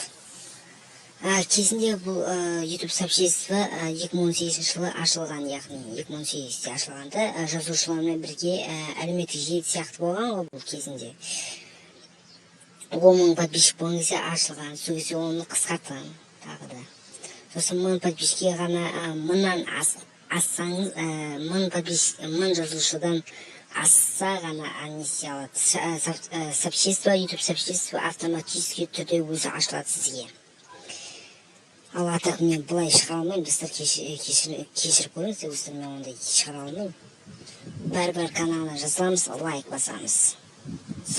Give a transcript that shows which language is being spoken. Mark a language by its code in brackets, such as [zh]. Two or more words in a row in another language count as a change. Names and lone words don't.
[kk] Кезінде бұл YouTube сообщество 2018 жылы ашылған, яғни 2018-те ашылғанда жазушылармен бірге әлеуметтік желі сияқты болған ғой бұл кезінде. 10 мың подписчик болған кезде ашылған, сол кезде оны қысқартқан тағы да. Сосын мың подписчикке ғана мыңнан ассаңыз, мың жазушыдан асса ғана несе алады. Сообщество, YouTube сообщество автоматически түрде өзі ашылады сізге. Ал артық мен бұлай шығара алмаймын, достар, кешіріп көріңіздер, достар, мен ондай шығара алмаймын. Бәрібір каналына жазыламыз, лайк басамыз.